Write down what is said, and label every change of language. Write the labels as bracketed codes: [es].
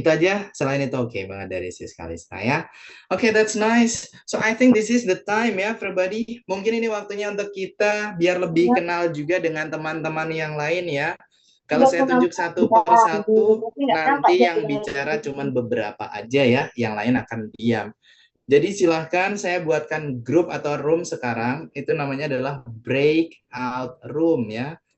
[id] Itu aja, selain itu oke banget dari Sis Kalista ya. [en] Oke, that's nice. So I think this is the time ya, everybody. [id] Mungkin ini waktunya untuk kita biar lebih kenal juga dengan teman-teman yang lain ya. Kalau saya tunjuk satu per satu, nanti yang bicara cuman beberapa aja ya, yang lain akan diam. Jadi silahkan saya buatkan grup atau room sekarang, itu namanya adalah breakout room ya.